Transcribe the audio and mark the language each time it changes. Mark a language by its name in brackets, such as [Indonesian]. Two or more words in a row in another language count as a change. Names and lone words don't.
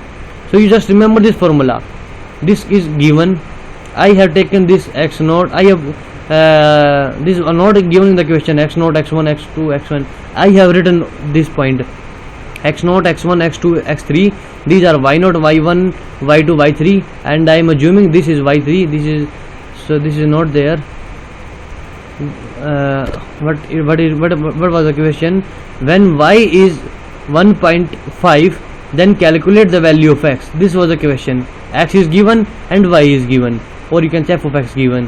[English] So you just remember this formula. This is given, I have taken this x naught, I have this are not given in the question, x naught, x1, x2, x1, I have written this point, x naught, x1, x2, x3, these are y naught, y1, y2, y3, and I am assuming this is y3, this is, so this is not there. What was the question? When y is 1.5, then calculate the value of x. This was the question. X is given and y is given, or you can say f of x given.